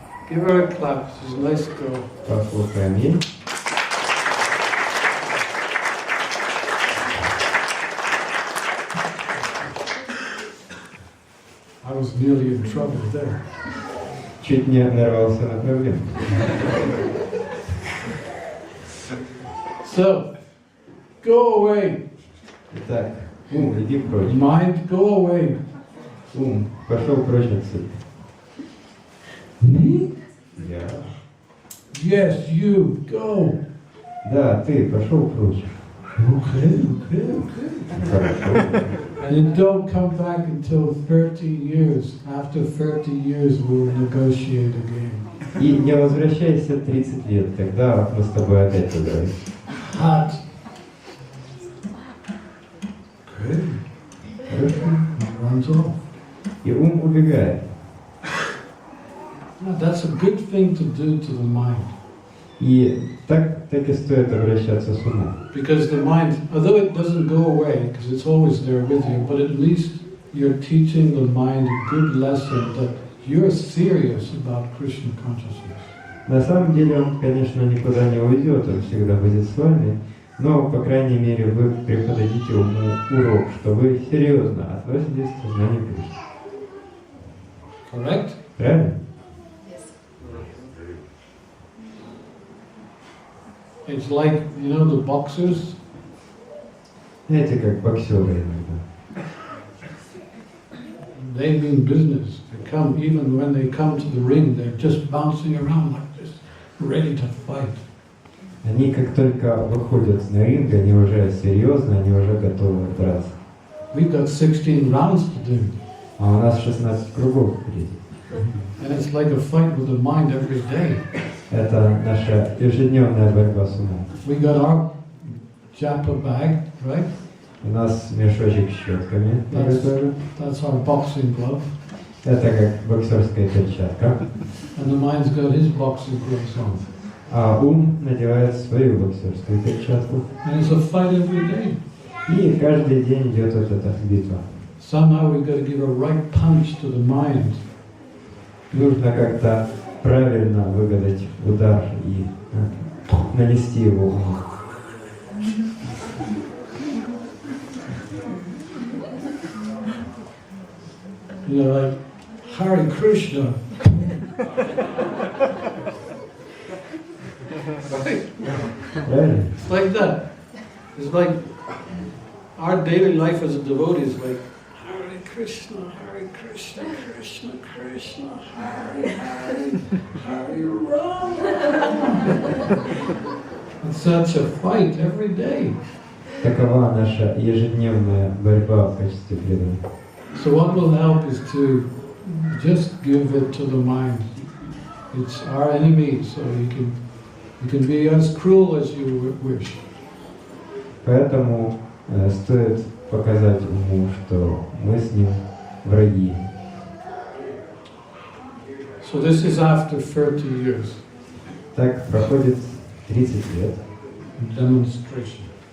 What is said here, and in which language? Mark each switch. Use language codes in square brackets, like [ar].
[en] Give her a clap, she's a nice girl. [ru] Послушаем ей. [en] I was nearly in trouble there. [ru] Чуть не нарвался на проблему. [en] So, go away. [ru] Итак, ум, иди прочь. [en] Mind, go away. [ru] Ум, пошел прочь отсюда. [en] Me? [ru] Я. [en] Yes, you, go. [ru] Да, ты, пошел прочь. [en] Okay. [ru] Хорошо. [en] And then don't come back until 30 years. After 30 years, we'll negotiate again. [ru] И не возвращайся 30 лет, тогда мы с тобой опять поговорим. [en] Hot. Okay. [ru] Хорошо. [en] Runs off. [ru] И ум убегает. [en] Now, that's a good thing to do to the mind. [ru] И так и стоит обращаться с умом. [en] Because the mind, although it doesn't go away, because it's always there with you, but at least you're teaching the mind a good lesson that you're serious about Krishna consciousness. [ru] На самом деле он, конечно, никуда не уйдет, он всегда будет с вами, но, по крайней мере, вы преподадите ему урок, что вы серьезно относитесь к знанию Кришны. [en] Correct? [ru] Правильно? [en] It's like, you know, the boxers, [ru] Знаете, как боксеры иногда. [en] they mean business. They come, even when they come to the ring, they're just bouncing around like this, ready to fight. [ru] Они как только выходят на ринг, они уже серьезно, они уже готовы драться. [en] We've got 16 rounds to do. [ru] А у нас 16 кругов впереди. [en] And it's like a fight with the mind every day. [ru] Это наша ежедневная борьба с умом. [en] We got our japa bag, right? [ru] У нас мешочек с щетками. [en] That's our boxing glove. [ru] Это как боксерская перчатка. [en] And the mind's got his boxing gloves on. [ru] А ум надевает свою боксерскую перчатку. [en] And it's a fight every day. [ru] И каждый день идет вот эта битва. [en] Somehow we've got to give a right punch to the mind. [ru] Нужно как-то правильно выгадать удар и нанести его уму. [en] You know, like Hare Krishna. [ru] Правильно? [en] It's like that. It's like our daily life as a devotee is like Hare Krishna, Krishna, Krishna, Hare Hare, Hare Rama. It's such a fight every day. [ru] Такова наша ежедневная борьба в качестве преданных. [en] So what will help is to just give it to the mind. It's our enemy, so you can be as cruel as you wish. [ru] Поэтому стоит показать уму, что мы с ним враги. [en] So this is after 30 years. [ru] Так проходит 30 лет. [en] Demonstration.